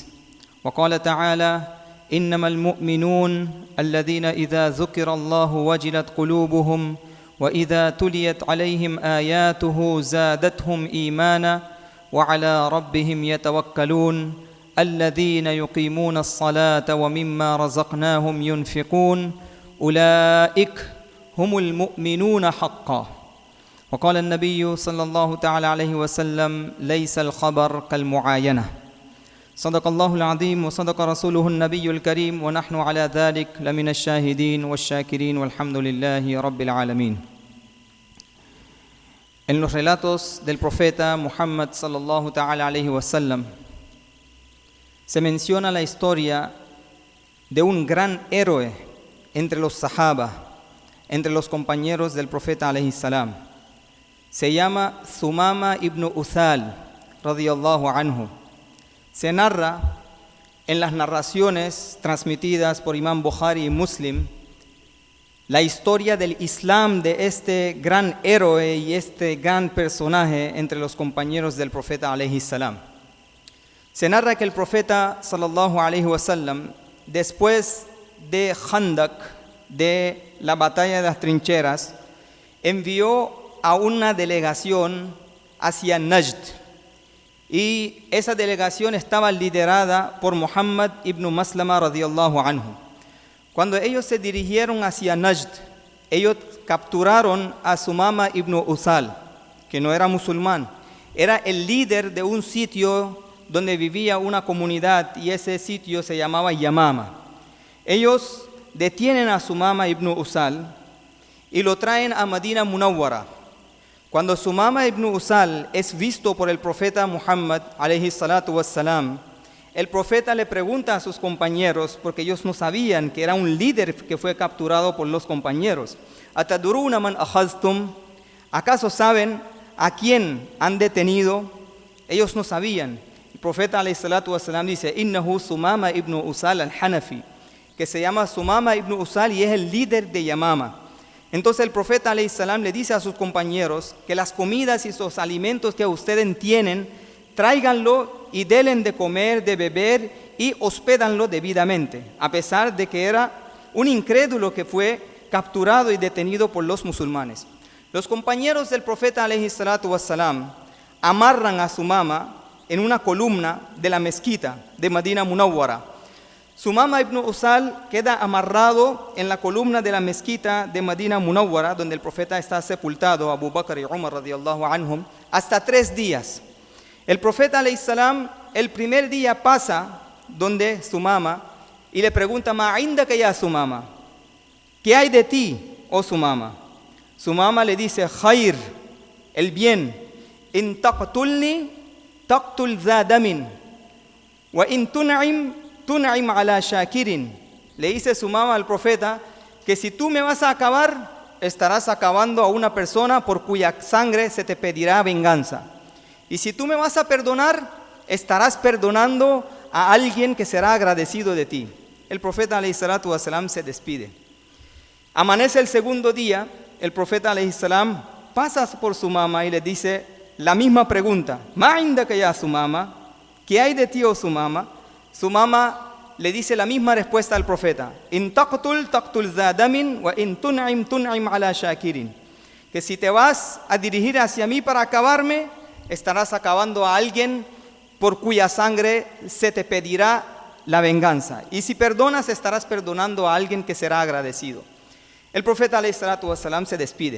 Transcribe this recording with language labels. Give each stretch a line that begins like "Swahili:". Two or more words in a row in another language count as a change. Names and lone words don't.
Arabic: وقال تعالى: إنما المؤمنون الذين إذا ذكر الله وجلت قلوبهم وإذا تليت عليهم آياته زادتهم إيمانا وعلى ربهم يتوكلون الذين يقيمون الصلاة ومما رزقناهم ينفقون أولئك هم المؤمنون حقا. وقال النبي صلى الله تعالى عليه وسلم: ليس الخبر كالمعاينة. صدق الله العظيم وصدق رسوله النبي الكريم، ونحن على ذلك لمن الشاهدين والشاكرين والحمد لله رب العالمين.
Spanish: En los relatos del profeta Muhammad
Arabic: صلى الله تعالى عليه وسلم
Spanish: se menciona la historia de un gran héroe entre los sahaba, entre los compañeros del profeta
Arabic: عليه السلام.
Spanish: Se llama Sumama ibn Uthal
Arabic: رضي الله عنه.
Spanish: Se narra en las narraciones transmitidas por Imam Bukhari y Muslim la historia del Islam de este gran héroe y este gran personaje entre los compañeros del profeta
Arabic: عليه السلام.
Spanish: Se narra que el profeta
Arabic: صلى الله عليه وسلم,
Spanish: después de Khandak, de la batalla de las trincheras, envió a una delegación hacia Najd, y esa delegación estaba liderada por Muhammad ibn Maslama
Arabic: رضي الله عنه.
Spanish: Cuando ellos se dirigieron hacia Najd, ellos capturaron a Sumama ibn Usal, que no era musulmán, era el líder de un sitio donde vivía una comunidad, y ese sitio se llamaba Yamama. Ellos detienen a Sumama ibn Usal y lo traen a Madina Munawwara. Cuando Sumama ibn Usal es visto por el profeta Muhammad
Arabic: عليه الصلاة والسلام,
Spanish: el profeta le pregunta a sus compañeros, porque ellos no sabían que era un líder que fue capturado por los compañeros:
Arabic: أتدرون من أخذتم?
Spanish: ¿Acaso saben a quién han detenido? Ellos no sabían. El profeta
Arabic: عليه الصلاة والسلام
Spanish: dice:
Arabic: إنه ثمامة بن أثال الحنفي,
Spanish: que se llama Sumama ibn Usal y es el líder de Yamama. Entonces el profeta
Arabic: عليه السلام
Spanish: le dice a sus compañeros que las comidas y los alimentos que ustedes tienen, tráiganlo y denle de comer, de beber y hospédanlo debidamente, a pesar de que era un incrédulo que fue capturado y detenido por los musulmanes. Los compañeros del profeta
Arabic: عليه الصلاة والسلام
Spanish: amarran a Sumama en una columna de la mezquita de Madina Munawwara. Sumama ibn Usal queda amarrado en la columna de la mezquita de Madina Munawwara, donde el profeta está sepultado, Abu Bakr y Umar
Arabic: رضي الله عنهم,
Spanish: hasta 3 días. El profeta
Arabic: عليه السلام
Spanish: el primer día pasa donde Sumama y le pregunta:
Arabic: ما عندك يا ثمامة,
Spanish: ¿qué hay de ti, oh Sumama? Sumama le dice: Khair, el bien.
Arabic: إن تقتلني تقتل ذا دم، وإن تنعم على شاكر.
Spanish: Le dice Sumama al profeta que si tú me vas a acabar, estarás acabando a una persona por cuya sangre se te pedirá venganza. Y si tú me vas a perdonar, estarás perdonando a alguien que será agradecido de ti. el profeta
Arabic: عليه الصلاة والسلام
Spanish: se despide. Amanece el segundo día, el profeta
Arabic: عليه السلام
Spanish: pasa por su mamá y le dice la misma pregunta.
Arabic: ما عندك يا ثمامة,
Spanish: ¿qué hay de ti, oh Sumama? Su mamá le dice la misma respuesta al profeta.
Arabic: إن تقتل تقتل ذا دم وإن تنعم على شاكر.
Spanish: Que si te vas a dirigir hacia mí para acabarme, estarás acabando a alguien por cuya sangre se te pedirá la venganza. Y si perdonas, estarás perdonando a alguien que será agradecido. El profeta
Arabic: عليه الصلاة والسلام
Spanish: se despide.